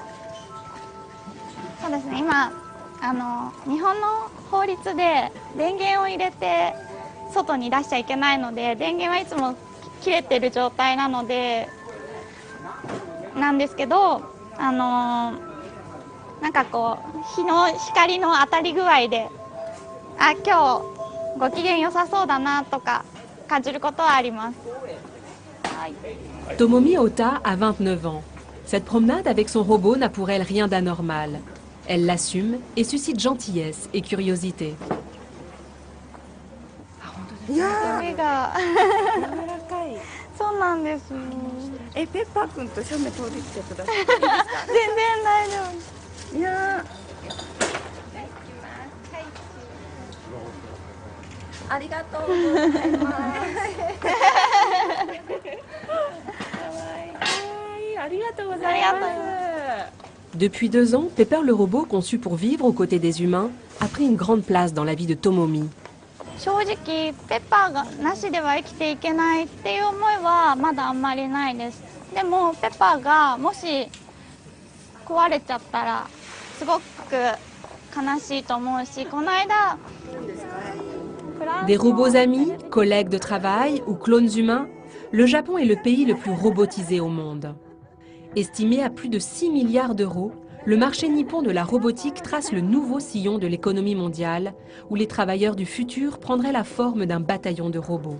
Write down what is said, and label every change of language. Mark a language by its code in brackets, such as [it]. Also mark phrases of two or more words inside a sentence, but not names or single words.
[ja] そうですね、今日本の法律で電源を入れて外に出しちゃいけないので、電源はいつも切れてる状態なのでなんですけど、なんかこう日の光の当たり具合で、あ、今日ご機嫌良さそうだなとか感じることはあります。はい。 [fr] Tomomi Ota a 29 ans. Cette promenade avec son robot n'a pour elle rien d'anormal. Elle l'assume et suscite gentillesse et curiosité. [ja] いや目がー、柔らかい。そうなんです。ペッパーくんと正面通り来てください。いいですか？全然大丈夫。いやー、ありがとうございます。ありがとうございます。 [fr] Depuis 2 ans, Pepper le robot, conçu pour vivre aux côtés des humains, a pris une grande place dans la vie de Tomomi. [ja] 正直ペッパーがなしでは生きていけないっていう思いはまだあんまりないです。でもペッパーがもし壊れちゃったらすごく悲しいと思うし、この間 [fr] Des robots amis, collègues de travail ou clones humains, le Japon est le pays le plus robotisé au monde. Estimé à plus de 6 milliards d'euros, le marché nippon de la robotique trace le nouveau sillon de l'économie mondiale, où les travailleurs du futur prendraient la forme d'un bataillon de robots.